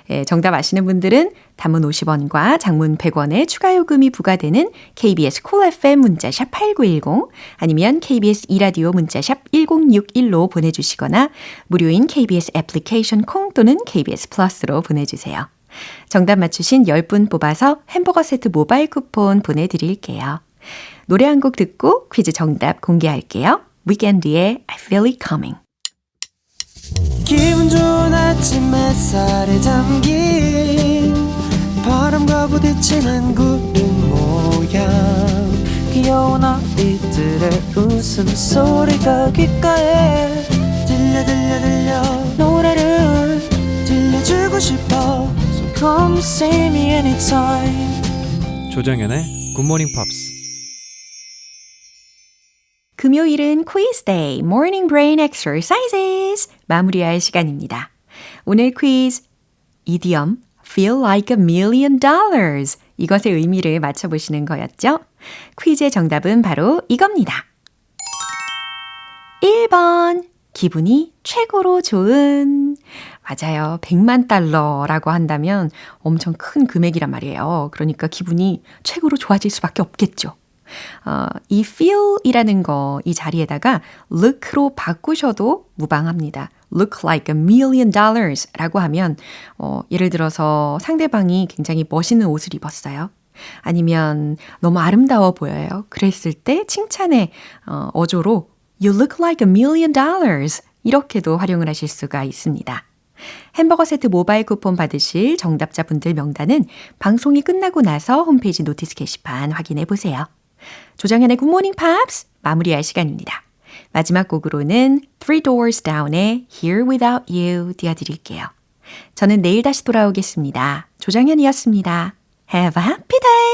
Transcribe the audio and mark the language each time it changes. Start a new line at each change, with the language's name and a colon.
Korean: 정답 아시는 분들은 단문 50원과 장문 100원의 추가 요금이 부과되는 KBS Cool FM 문자샵 8910 아니면 KBS 이라디오 문자샵 1061로 보내주시거나 무료인 KBS 애플리케이션 콩 또는 KBS 플러스로 보내주세요. 정답 맞추신 10분 뽑아서 햄버거 세트 모바일 쿠폰 보내드릴게요. 노래 한 곡 듣고 퀴즈 정답 공개할게요. 위켄드의 I Feel It Coming. 기분 좋은 아침 햇살에 담긴 바람과 부딪히는 구름 모양 귀여운 아이들의 웃음소리가 귓가에 들려 노래를 들려주고 싶어
English: So come see me anytime.
Korean: 조정연의 굿모닝 팝스. 금요일은
English: quiz day, morning brain exercises
Korean: 마무리할 시간입니다. 오늘 퀴즈 이디엄
English: feel like a million dollars
Korean: 이것의 의미를 맞춰보시는 거였죠? 퀴즈의 정답은 바로 이겁니다. 1번 기분이 최고로 좋은 맞아요. 100만 달러라고 한다면 엄청 큰 금액이란 말이에요. 그러니까 기분이 최고로 좋아질 수밖에 없겠죠. 이 feel이라는 거 이 자리에다가 look로 바꾸셔도 무방합니다.
English: look like a million dollars
Korean: 라고 하면 예를 들어서 상대방이 굉장히 멋있는 옷을 입었어요. 아니면 너무 아름다워 보여요. 그랬을 때 칭찬의 어조로
English: You look like a million dollars
Korean: 이렇게도 활용을 하실 수가 있습니다. 햄버거 세트 모바일 쿠폰 받으실 정답자분들 명단은 방송이 끝나고 나서 홈페이지 노티스 게시판 확인해 보세요. 조정현의 굿모닝 팝스 마무리할 시간입니다. 마지막 곡으로는 Three Doors Down의 Here Without You 띄워드릴게요. 저는 내일 다시 돌아오겠습니다. 조정현이었습니다.
English: Have a happy day!